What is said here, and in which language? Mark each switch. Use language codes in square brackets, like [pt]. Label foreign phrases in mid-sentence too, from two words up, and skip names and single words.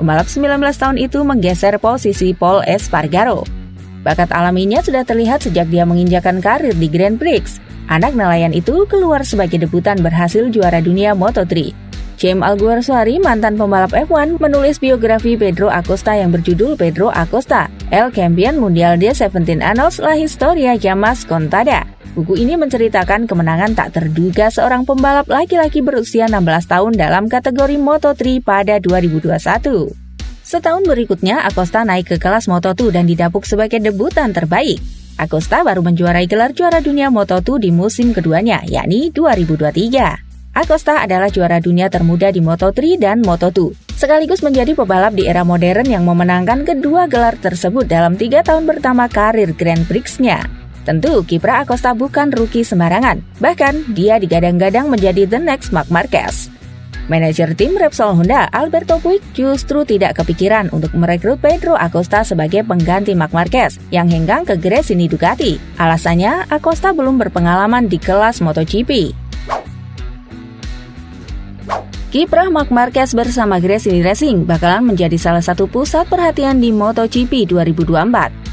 [id] Pembalap 19 tahun itu menggeser posisi Pol Espargaro. Bakat alaminya sudah terlihat sejak dia menginjakan karir di Grand Prix. Anak nelayan itu keluar sebagai debutan berhasil juara dunia Moto3. Jaime Alguersuari, mantan pembalap F1, menulis biografi Pedro Acosta yang berjudul Pedro Acosta, El Campeón Mundial de 17 Años, La Historia Jamás Contada. Buku ini menceritakan kemenangan tak terduga seorang pembalap laki-laki berusia 16 tahun dalam kategori Moto3 pada 2021. Setahun berikutnya, Acosta naik ke kelas Moto2 dan didapuk sebagai debutan terbaik. Acosta baru menjuarai gelar juara dunia Moto2 di musim keduanya, yakni 2023. Acosta adalah juara dunia termuda di Moto3 dan Moto2, sekaligus menjadi pebalap di era modern yang memenangkan kedua gelar tersebut dalam 3 tahun pertama karir Grand Prix-nya. Tentu, kiprah Acosta bukan rookie sembarangan, bahkan dia digadang-gadang menjadi [en] the next [id] Marc Marquez. Manajer tim Repsol Honda, Alberto Puig, justru tidak kepikiran untuk merekrut Pedro Acosta sebagai pengganti Marc Marquez yang henggang ke Gresini Ducati. Alasannya, Acosta belum berpengalaman di kelas MotoGP. Kiprah Marc Marquez bersama Gresini Racing bakalan menjadi salah satu pusat perhatian di MotoGP 2024.